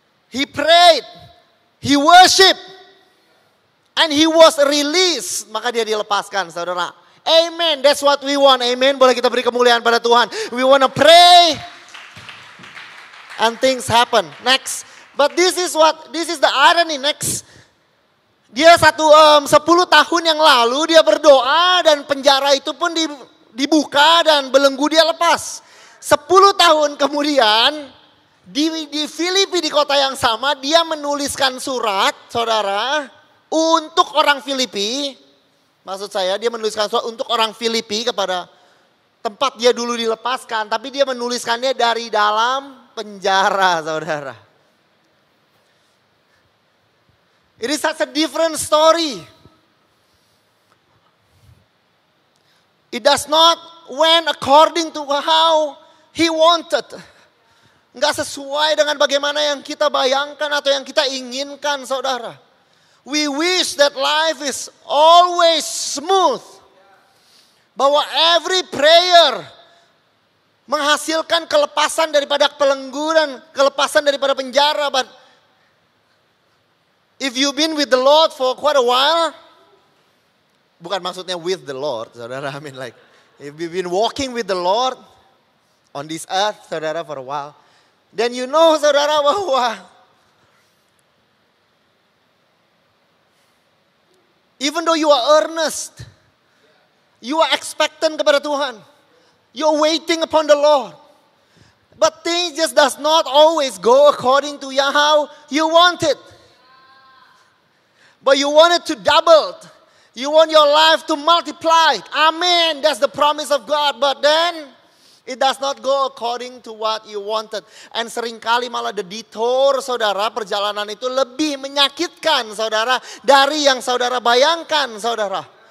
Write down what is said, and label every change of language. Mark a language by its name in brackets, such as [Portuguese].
[English] He prayed, he worshiped, and he was released. [Indonesian] Maka dia dilepaskan, saudara. Amen, [English] that's what we want. [Indonesian] Amen, boleh kita beri kemuliaan pada Tuhan. [English] We want to pray, and things happen. Next, but this is the irony. [Indonesian] Next, dia 10 tahun yang lalu dia berdoa dan penjara itu pun dibuka dan belenggu dia lepas. 10 tahun kemudian di Filipi, di kota yang sama, dia menuliskan surat, saudara, untuk orang Filipi. Maksud saya dia menuliskan surat untuk orang Filipi kepada tempat dia dulu dilepaskan. Tapi dia menuliskannya dari dalam penjara, saudara. [English] It is such a different story. It does not went according to how he wanted. [Indonesian] Enggak sesuai dengan bagaimana yang kita bayangkan atau yang kita inginkan, saudara. [English] We wish that life is always smooth. [Indonesian] Bahwa [English] every prayer [Indonesian] menghasilkan kelepasan daripada pelenggu dan kelepasan daripada penjara. [English] But if you've been with the Lord for quite a while, [Indonesian] bukan maksudnya [English] with the Lord, saudara. I mean like, if you've been walking with the Lord on this earth, saudara, for a while, then you know, saudara, bahwa even though you are earnest, you are expectant [Indonesian] kepada Tuhan, [English] you're waiting upon the Lord, but things just does not always go according to how you want it. But you want it to double. You want your life to multiply. Amen. That's the promise of God. But then it does not go according to what you wanted. [Indonesian] And seringkali malah [English] the detour, [Indonesian] saudara, perjalanan itu lebih menyakitkan, saudara, dari yang saudara bayangkan, saudara.